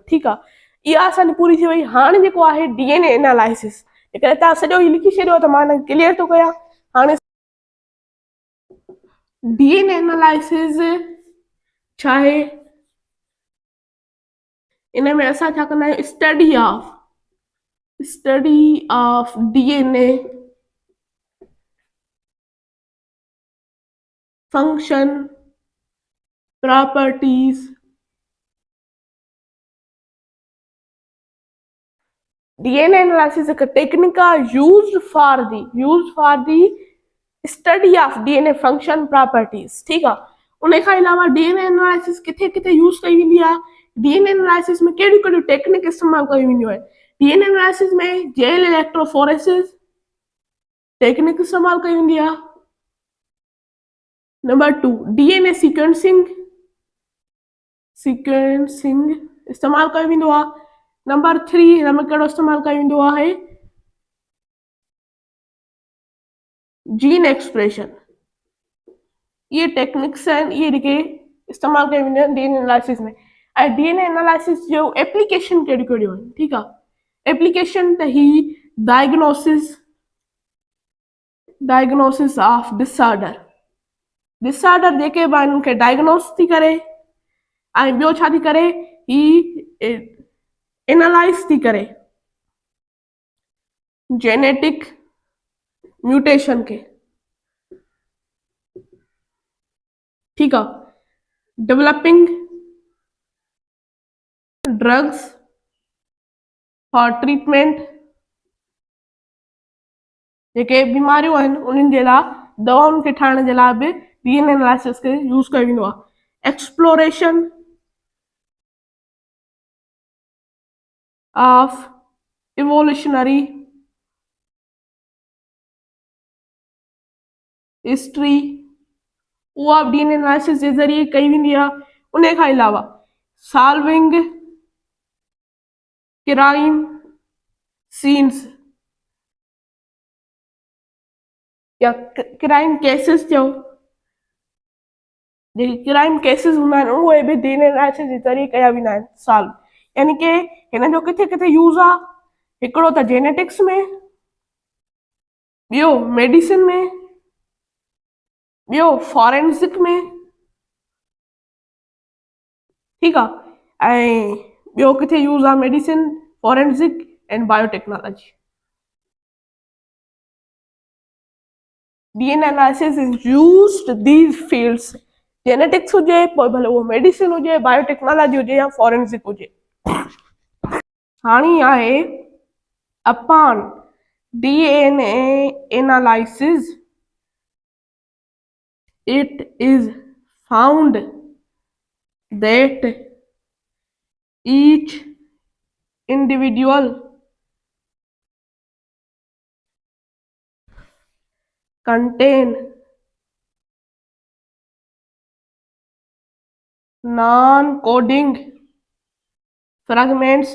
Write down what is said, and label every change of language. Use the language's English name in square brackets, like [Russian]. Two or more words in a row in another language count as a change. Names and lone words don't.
[Sindhi] ठीकु आहे, इहा असांजी पूरी थी वई। हाणे जेको आहे [English] DNA analysis, [Sindhi] जेकॾहिं तव्हां सॼो ई लिखी छॾियो त मां हिन क्लियर थो कयां। हाणे [English] DNA analysis [Sindhi] छा आहे, इन में असां छा कंदा आहियूं, [English] study of DNA function properties. DNA analysis [Sindhi] हिकु टेक्निक आहे [English] used for the study of DNA function properties. [Sindhi] ठीकु आहे, उन खां अलावा [English] DNA analysis [Sindhi] किथे किथे यूज़ कई वेंदी आहे, [English] DNA analysis [Sindhi] में कहिड़ियूं कहिड़ियूं टेक्निक इस्तेमालु कयूं वेंदियूं आहिनि। [English] DNA analysis [Sindhi] में [English] gel electrophoresis technique [Sindhi] इस्तेमालु कई वेंदी आहे। नंबर 2 [English] DNA sequencing [Sindhi] इस्तेमालु कयो वेंदो आहे। नंबर 3 हिन में कहिड़ो इस्तेमालु कयो वेंदो आहे, [English] gene expression. [Sindhi] ये टेक्निक्स आहिनि, इहे जेके इस्तेमालु कयूं वेंदियूं आहिनि [English] DNA analysis [Sindhi] में। ऐं [English] DNA analysis [Sindhi] जो एप्लीकेशन कहिड़ियूं कहिड़ियूं आहिनि। ठीकु आहे, एप्लीकेशन त ही [English] diagnosis of disorder [Sindhi] जेके बि आहिनि उनखे डायग्नोस थी करे, ऐं ॿियो छा थी करे, ही एनालाइज़ थी करे [English] genetic mutation [Sindhi] खे। ठीकु आहे, [English] developing drugs for treatment, [Sindhi] जेके बीमारियूं आहिनि उन्हनि जे लाइ दवाउनि खे ठाहिण जे लाइ बि [English] DNA analysis [Sindhi] खे यूज़ कयो वेंदो आहे। [English] exploration of evolutionary history, [Sindhi] उहा बि [English] DNA analysis [Sindhi] जे ज़रिए कई वेंदी आहे। उन खां अलावा [English] solving crime scenes [Sindhi] या [English] crime cases [Sindhi] जो, जेके [English] crime cases [Sindhi] हूंदा आहिनि उहे बि [English] DNA analysis [Sindhi] जे ज़रिए कया वेंदा आहिनि सॉल्व। यानी कि हिन जो किथे किथे यूज़ आहे, हिकिड़ो त जेनेटिक्स में, ॿियो मेडिसिन में, ॿियो फॉरेंसिक में। ठीकु आहे, ऐं ॿियो किथे यूज़ आहे [English] medicine, forensic and biotechnology. DNA analysis is used these fields, [Sindhi] जेनेटिक्स हुजे, पोइ भले उहो मेडिसिन हुजे, बायोटेक्नोलॉजी हुजे या फॉरेंसिक हुजे। हाणे आहे [English] upon DNA analysis it is found that each individual contain non-coding fragments।